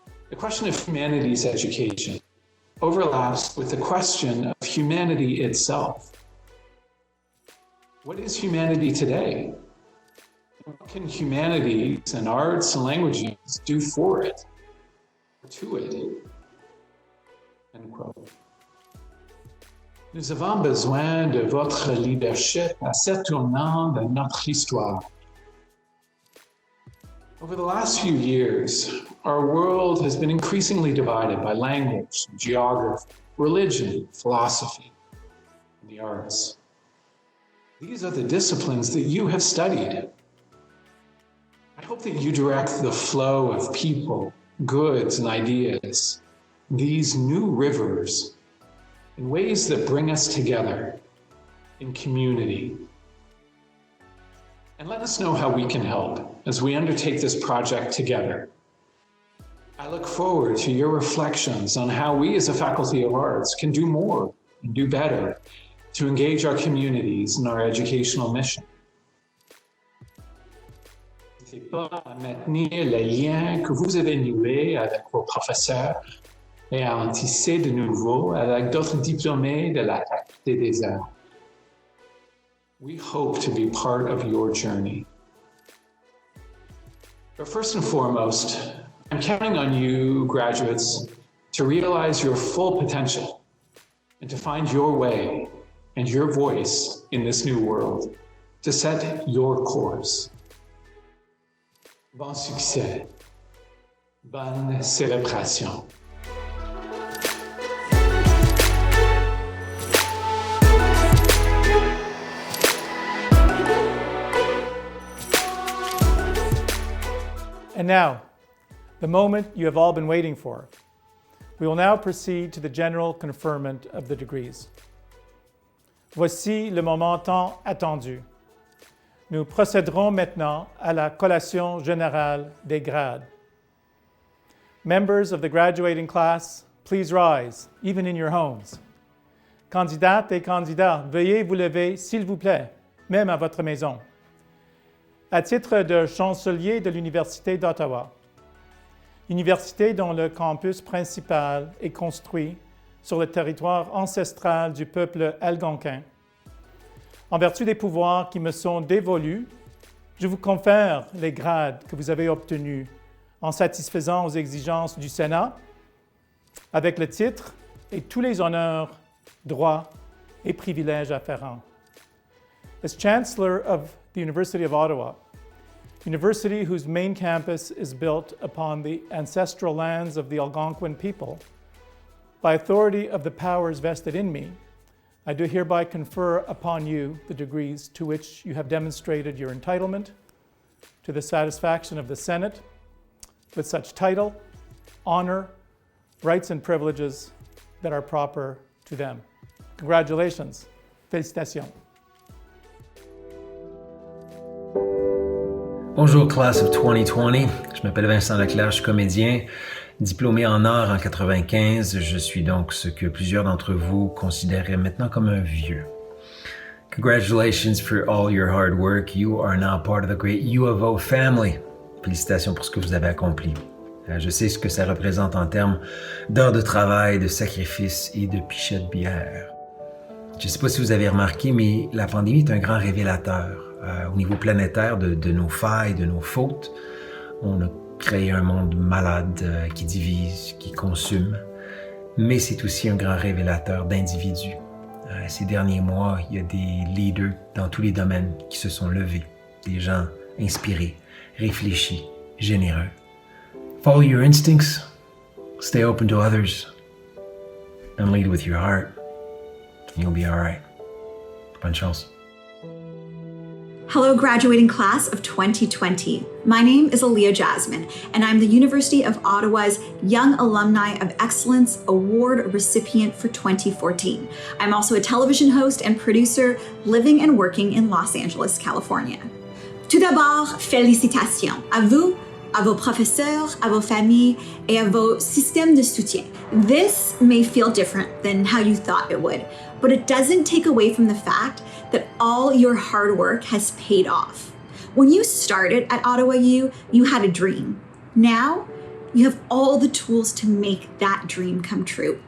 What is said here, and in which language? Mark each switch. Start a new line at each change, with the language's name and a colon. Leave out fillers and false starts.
English: The question of humanities education overlaps with the question of humanity itself. What is humanity today? What can humanities and arts and languages do for it, or to it? End quote.
French: Nous avons besoin de votre leadership à ce tournant de notre histoire.
English: Over the last few years, our world has been increasingly divided by language, geography, religion, philosophy, and the arts. These are the disciplines that you have studied. I hope that you direct the flow of people, goods, and ideas, these new rivers, in ways that bring us together in community. And let us know how we can help as we undertake this project together. I look forward to your reflections on how we as a Faculty of Arts can do more and do better to engage our communities in our educational mission.
French: N'hésitez pas à maintenir le lien que vous avez noué avec vos professeurs et à en tisser de nouveau avec d'autres diplômés de la Faculté des Arts.
English: We hope to be part of your journey. But first and foremost, I'm counting on you, graduates, to realize your full potential and to find your way and your voice in this new world, to set your course.
French: Bon succès. Bonne célébration.
English: And now, the moment you have all been waiting for. We will now proceed to the general conferment of the degrees.
French: Voici le moment tant attendu. Nous procéderons maintenant à la collation générale des grades.
English: Members of the graduating class, please rise, even in your homes.
French: Candidates et candidats, veuillez vous lever, s'il vous plaît, même à votre maison. À titre de chancelier de l'Université d'Ottawa, université dont le campus principal est construit sur le territoire ancestral du peuple algonquin, en vertu des pouvoirs qui me sont dévolus, je vous confère les grades que vous avez obtenus en satisfaisant aux exigences du Sénat, avec le titre et tous les honneurs, droits et privilèges afférents.
English: As Chancellor of the University of Ottawa, university whose main campus is built upon the ancestral lands of the Algonquin people, by authority of the powers vested in me, I do hereby confer upon you the degrees to which you have demonstrated your entitlement to the satisfaction of the Senate with such title, honor, rights and privileges that are proper to them. Congratulations.
French: Félicitations.
English: Bonjour, class of 2020.
French: Je m'appelle Vincent Leclerc, je suis comédien, diplômé en art en 95. Je suis donc ce que plusieurs d'entre vous considéreraient maintenant comme un vieux.
English: Congratulations for all your hard work. You are now part of the great U of O family.
French: Félicitations pour ce que vous avez accompli. Je sais ce que ça représente en termes d'heures de travail, de sacrifices et de pichettes de bière. Je ne sais pas si vous avez remarqué, mais la pandémie est un grand révélateur. au niveau planétaire de nos failles, de nos fautes. On a créé un monde malade qui divise, qui consume, mais c'est aussi un grand révélateur d'individus. Ces derniers mois, il y a des leaders dans tous les domaines qui se sont levés, des gens inspirés, réfléchis, généreux.
English: Follow your instincts, stay open to others, and lead with your heart. You'll be all right.
French: Bonne chance.
English: Hello, graduating class of 2020. My name is Aaliyah Jasmine, and I'm the University of Ottawa's Young Alumni of Excellence Award recipient for 2014. I'm also a television host and producer living and working in Los Angeles, California.
French: Tout d'abord, félicitations à vous, à vos professeurs, à vos familles, et à vos systèmes de soutien.
English: This may feel different than how you thought it would, but it doesn't take away from the fact that all your hard work has paid off. When you started at Ottawa U, you had a dream. Now, you have all the tools to make that dream come true.